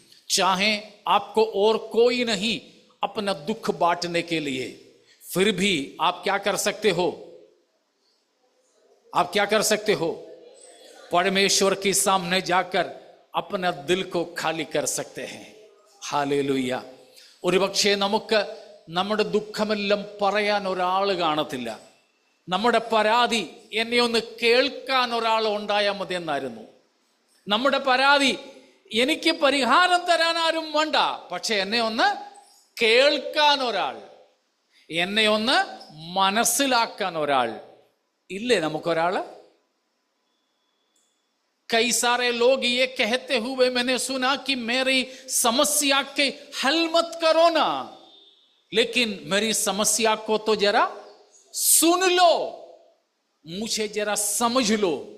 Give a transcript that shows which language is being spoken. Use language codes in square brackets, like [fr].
[hi] चाहे आपको और कोई नहीं अपना दुख बांटने के लिए, फिर भी आप क्या कर सकते हो? आप क्या कर सकते हो? परमेश्वर के सामने जाकर अपना दिल को खाली कर सकते हैं। हालेलൂയ। [ml] ഒരുപക്ഷേ നമുക്ക് നമ്മുടെ ദുഃഖമെല്ലാം പറയാൻ ഒരാൾ കാണത്തില്ല. നമ്മുടെ പരാതി എന്നെ ഒന്ന് കേൾക്കാൻ ഒരാൾ ഉണ്ടായാൽ മതി എന്നായിരുന്നു. നമ്മുടെ പരാതി എനിക്ക് പരിഹാരം തരാൻ ആരും വേണ്ട, പക്ഷെ എന്നെ ഒന്ന് കേൾക്കാൻ ഒരാൾ, എന്നെ ഒന്ന് മനസ്സിലാക്കാൻ ഒരാൾ ഇല്ലേ നമുക്കൊരാള്? [hi] कई सारे लोग ये कहते हुए मैंने सुना कि मेरी समस्या के हल मत करो ना, लेकिन मेरी समस्या को तो जरा सुन लो, मुझे जरा समझ लो।